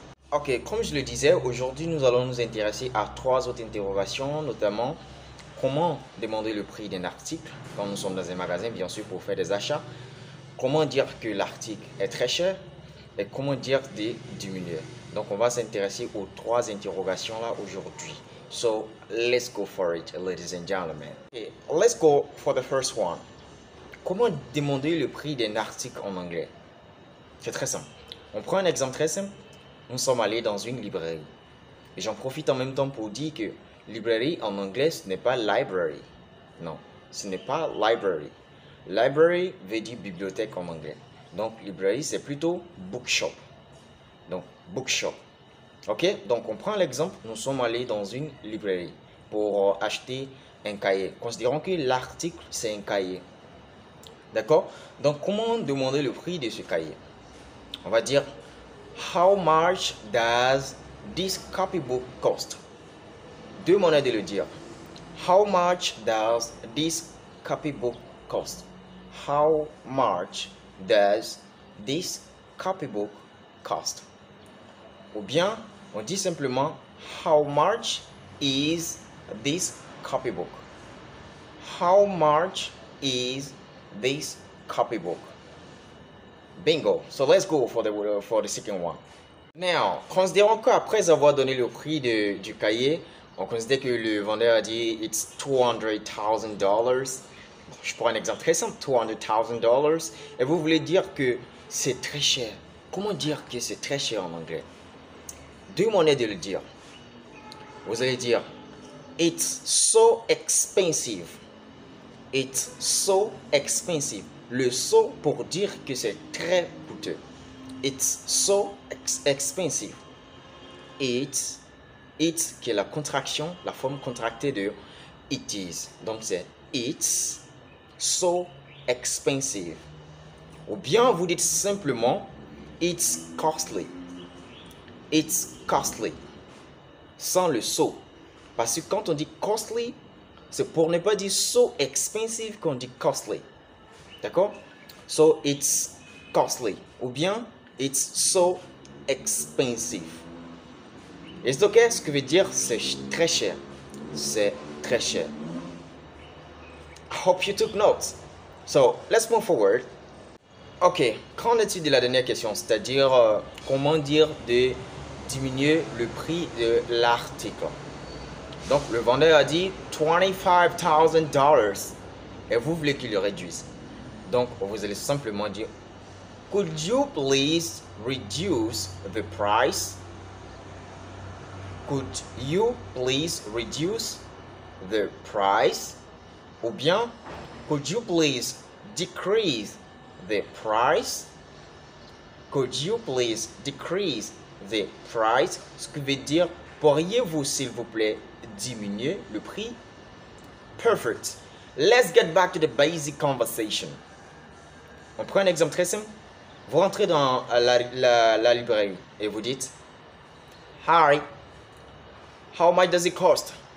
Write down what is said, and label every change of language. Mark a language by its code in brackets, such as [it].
[fr] Ok, comme je le disais, aujourd'hui nous allons nous intéresser à trois autres interrogations, notamment comment demander le prix d'un article quand nous sommes dans un magasin, bien sûr, pour faire des achats. Comment dire que l'article est très cher et comment dire de diminuer. Donc on va s'intéresser aux trois interrogations là aujourd'hui. [en] So let's go for it, ladies and gentlemen. Okay, let's go for the first one. [fr] Comment demander le prix d'un article en anglais? C'est très simple. On prend un exemple très simple. Nous sommes allés dans une librairie. Et j'en profite en même temps pour dire que librairie en anglais, ce n'est pas library. Non, ce n'est pas library. Library veut dire bibliothèque en anglais. Donc, librairie, c'est plutôt bookshop. Donc, bookshop. Ok, donc on prend l'exemple, nous sommes allés dans une librairie pour acheter un cahier. Considérons que l'article, c'est un cahier. D'accord? Donc, comment demander le prix de ce cahier? On va dire, [en] how much does this copybook cost? [fr] Deux manières de le dire. How much does this copybook cost? How much does this copybook cost? Ou bien, on dit simplement, [en] how much is this copybook? How much is this copybook? Bingo. So let's go for the second one. [fr] Now, considérons qu'après avoir donné le prix du cahier, on considère que le vendeur a dit it's $200,000. Je prends un exemple très simple, $200,000. Et vous voulez dire que c'est très cher. Comment dire que c'est très cher en anglais? Deux manières de le dire. Vous allez dire [en] it's so expensive. It's so expensive. [fr] Le so pour dire que c'est très coûteux. [en] It's so expensive. [fr] It's qui est la contraction, la forme contractée de it is. Donc c'est [en] it's so expensive. Ou bien vous dites simplement it's costly. It's costly. [fr] Sans le so. Parce que quand on dit costly, c'est pour ne pas dire so expensive qu'on dit costly. D'accord? [en] So it's costly. Ou bien it's so expensive. [fr] Est-ce ok? Ce que veut dire c'est très cher. C'est très cher. [en] I hope you took notes. So let's move forward. Ok, [fr] qu'en est-il de la dernière question? C'est-à-dire comment dire de diminuer le prix de l'article. Donc le vendeur a dit $25,000 et vous voulez qu'il le réduise. Donc vous allez simplement dire [en] could you please reduce the price? Could you please reduce the price? [fr] Ou bien [en] could you please decrease the price? Could you please decrease the price? [fr] Ce qui veut dire, pourriez-vous s'il vous plaît diminuer le prix? [en] Perfect. Let's get back to the basic conversation. [fr] On prend un exemple très simple. Vous rentrez dans la librairie et vous dites [en] hi, how much does it cost?